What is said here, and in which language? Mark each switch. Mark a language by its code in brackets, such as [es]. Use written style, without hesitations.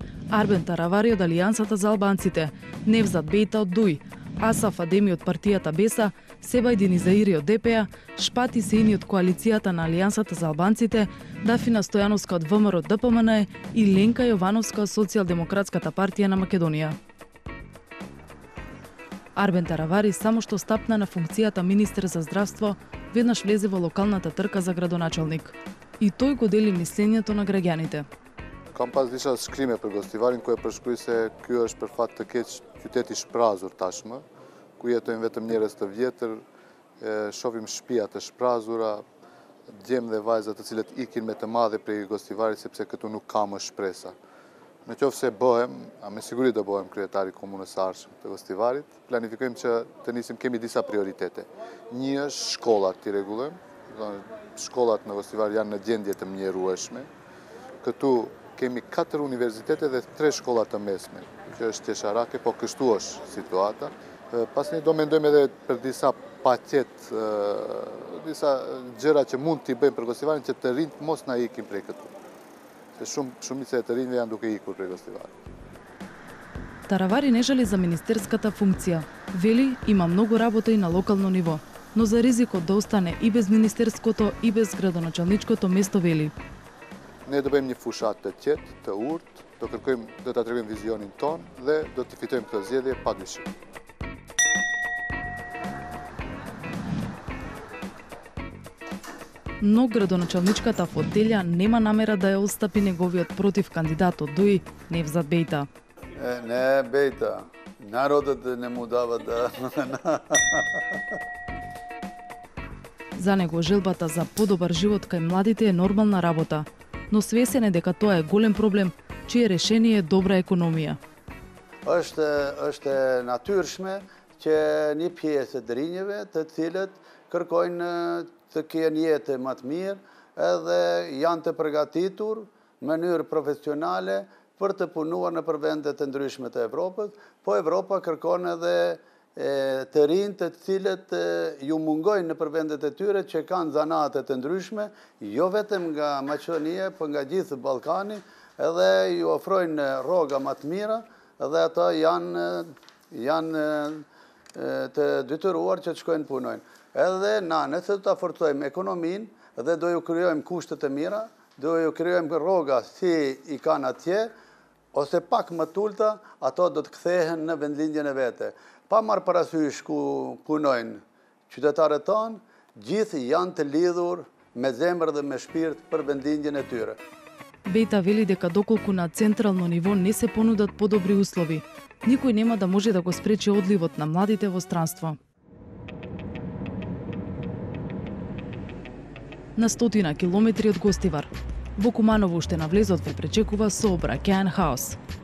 [mk] Арбен Таравари од Алијансата за албанците, Невзат Бејта од ДУИ, Асаф Адеми од партијата Беса, Себајдин Изаири од ДПА, Шпати Сеини од коалицијата на Алијансата за албанците, Дафина Стојановска од ВМРО ДПМН и Ленка Јовановска од Социјалдемократската партија на Македонија. Арбен Таравари само што стапна на функцијата министер за здравство, веднаш влезе во локалната трка за градоначалник. И тој го дели мислењето на граѓаните. [sq] Kam pas disa shkrime për Gostivarin ku e përshkruaj se ky është për fat të keq qyteti shprazur tashmë, ku jetojnë vetëm njerëz të vjetër, shohim shtëpia të shprazura, djemë dhe vajza të cilët ikin me të madhe prej Gostivarit sepse këtu nuk ka më shpresa. Në qoftë se bëhem, me siguri do bëhem kryetari i komunës së ardhshme të Gostivarit, planifikojmë që të nisim, kemi disa prioritete. Një është shkollat të rregullojmë, shkollat në Gostivar janë në gjendje të mjerueshme. Këtu kemi 4 universitete dhe 3 shkolla të mesme, që është qesharake, po kështu është situata. Pastaj do mendojmë edhe për disa paqet, disa gjëra që mund t'i bëjmë për Gostivarin që të rinjt mos na ikin prej këtu. Se shumica e të rinjve janë duke ikur prej Gostivarit. [mk] Таравари не жали за министерската функција. Вели, има многу работа и на локално ниво, но за ризикот да остане и без министерското и без градоначалничкото место вели. [sq] Ne do bëjmë një fushat të qetë, të urtë, do ta tregojmë vizionin ton dhe do të fitojmë këtë zgjedhje padyshim. [mk] но градоначалничката фотелја нема намера да ја отстапи неговиот против кандидат од ДУИ Невзат Бејта. Не, Бејта. Народот не му дава да... За него желбата за подобар живот кај младите е нормална работа, но свесен е дека тоа е голем проблем, чие решение е добра економија. [sq] Është natyrshme që një pjesë të rinjeve të cilët kërkojnë të kenë jetë më të mirë edhe janë të përgatitur në mënyrë profesionale për të punuar në vendet të ndryshme të Evropës, po Evropa kërkon edhe të rinj të cilët ju mungojnë në vendet e tyre që kanë zanate të ndryshme, jo vetëm nga Maqedonia, por nga gjithë Ballkani, edhe ju ofrojnë rroga më të mira, edhe ata janë të detyruar që të shkojnë punojnë. Edhe na, nëse do ta forcojmë ekonominë dhe do ju krijojmë kushte të mira, do ju krijojmë rroga si i kanë atje, ose pak më tulta, ato do të kthehen në vendlindjen e vete. Pa marrë parasysh ku punojnë qytetarët tanë, gjithë janë të lidhur me zemër dhe me shpirt për vendlindjen e tyre. [mk] Бејта вели дека доколку на централно ниво не се понудат подобри услови, никој нема да може да го спречи одливот на младите во странство. На 100 километри од Гостивар, во Куманово уште на влезот ве пречекува сообраќаен хаос.